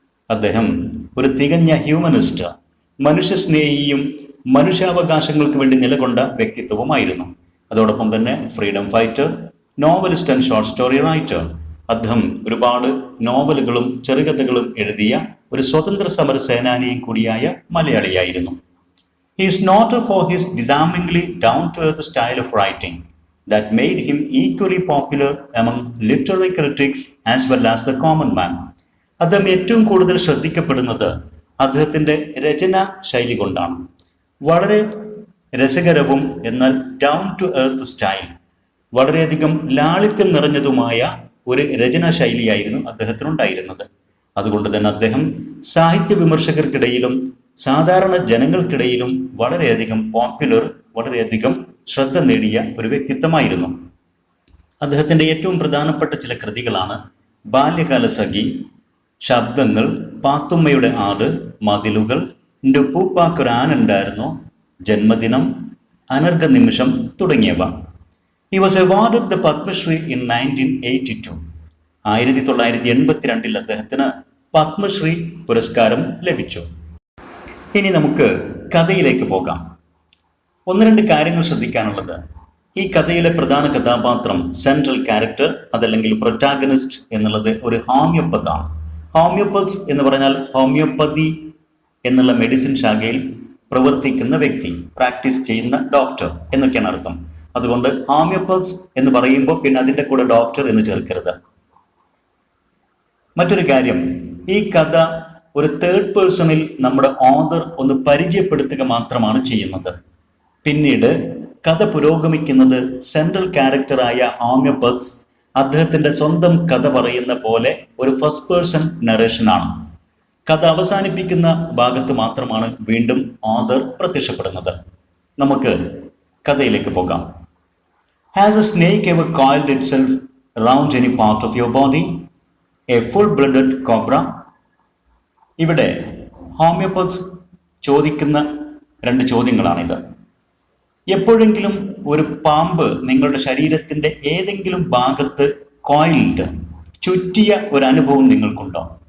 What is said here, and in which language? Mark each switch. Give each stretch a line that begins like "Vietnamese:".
Malayalam: അദ്ദേഹം ഒരു തികഞ്ഞ ഹ്യൂമനിസ്റ്റ്, മനുഷ്യസ്നേഹിയും മനുഷ്യാവകാശങ്ങൾക്ക് വേണ്ടി നിലകൊണ്ട വ്യക്തിത്വവുമായിരുന്നു. അതോടൊപ്പം തന്നെ
English: Freedom fighter, novelist and short story writer.
Malayalam: അദ്ദേഹം ഒരുപാട് നോവലുകളും ചെറുകഥകളും എഴുതിയ ഒരു സ്വതന്ത്ര സമര സേനാനിയും കൂടിയായ മലയാളിയായിരുന്നു.
English: He is noted for his disarmingly down-to-earth style of writing that made him equally popular among literary critics as well as the common man.
Malayalam: അദ്ദേഹം ഏറ്റവും കൂടുതൽ ശ്രദ്ധിക്കപ്പെടുന്നത് അദ്ദേഹത്തിൻ്റെ രചനാ ശൈലി കൊണ്ടാണ്. വളരെ രസകരവും എന്നാൽ
English: down to earth style,
Malayalam: വളരെയധികം ലാളിത്യം നിറഞ്ഞതുമായ ഒരു രചനാ ശൈലിയായിരുന്നു അദ്ദേഹത്തിനുണ്ടായിരുന്നത്. അതുകൊണ്ട് തന്നെ അദ്ദേഹം സാഹിത്യ വിമർശകർക്കിടയിലും സാധാരണ ജനങ്ങൾക്കിടയിലും വളരെയധികം പോപ്പുലർ, വളരെയധികം ശ്രദ്ധ നേടിയ ഒരു വ്യക്തിത്വമായിരുന്നു. അദ്ദേഹത്തിൻ്റെ ഏറ്റവും പ്രധാനപ്പെട്ട ചില കൃതികളാണ് ബാല്യകാലസഖി, ശബ്ദങ്ങൾ, പാത്തുമ്മയുടെ ആട്, മതിലുകൾ, എൻ്റെ ഉപ്പൂപ്പാക്കൊരാനുണ്ടായിരുന്നു, ജന്മദിനം, അനർഘ നിമിഷം തുടങ്ങിയവ.
English: He was awarded the Padma Shri in 1982.
Malayalam: 1982 അദ്ദേഹത്തിന് പത്മശ്രീ പുരസ്കാരം ലഭിച്ചു. ഇനി നമുക്ക് കഥയിലേക്ക് പോകാം. ഒന്ന് രണ്ട് കാര്യങ്ങൾ ശ്രദ്ധിക്കാനുള്ളത്, ഈ കഥയിലെ പ്രധാന കഥാപാത്രം, സെൻട്രൽ ക്യാരക്ടർ, അതല്ലെങ്കിൽ പ്രൊട്ടാഗണിസ്റ്റ് എന്നുള്ളത് ഒരു ഹോമിയോപ്പത്താണ്. ഹോമിയോപ്പത്സ് എന്ന് പറഞ്ഞാൽ ഹോമിയോപ്പതി എന്നുള്ള മെഡിസിൻ ശാഖയിൽ പ്രവർത്തിക്കുന്ന വ്യക്തി, പ്രാക്ടീസ് ചെയ്യുന്ന ഡോക്ടർ എന്നൊക്കെയാണ് അർത്ഥം. അതുകൊണ്ട് ഹോമിയോപ്പത്സ് എന്ന് പറയുമ്പോൾ പിന്നെ അതിൻ്റെ കൂടെ ഡോക്ടർ എന്ന് ചേർക്കരുത്. മറ്റൊരു കാര്യം, ഈ കഥ ഒരു തേർഡ് പേഴ്സണിൽ നമ്മുടെ ഓഥർ ഒന്ന് പരിചയപ്പെടുത്തുക മാത്രമാണ് ചെയ്യുന്നത്. പിന്നീട് കഥ പുരോഗമിക്കുന്നത് സെൻട്രൽ ക്യാരക്ടറായ ഹോമിയോപ്പത്സ് അദ്ദേഹത്തിൻ്റെ സ്വന്തം കഥ പറയുന്ന പോലെ ഒരു ഫസ്റ്റ് പേഴ്സൺ നറേഷനാണ്. കഥ അവസാനിപ്പിക്കുന്ന ഭാഗത്ത് മാത്രമാണ് വീണ്ടും ഓഥർ പ്രത്യക്ഷപ്പെടുന്നത്. നമുക്ക് കഥയിലേക്ക് പോകാം.
English: Has a snake ever coiled itself around any part of your body? A full-blooded cobra?
Malayalam: ഇവിടെ ഹോമിയോപ്പത്സ് ചോദിക്കുന്ന രണ്ട് ചോദ്യങ്ങളാണിത്. എപ്പോഴെങ്കിലും ഒരു പാമ്പ് നിങ്ങളുടെ ശരീരത്തിൻ്റെ ഏതെങ്കിലും ഭാഗത്ത് കോയിൽഡ്, ചുറ്റിയ ഒരു അനുഭവം നിങ്ങൾക്കുണ്ടോ?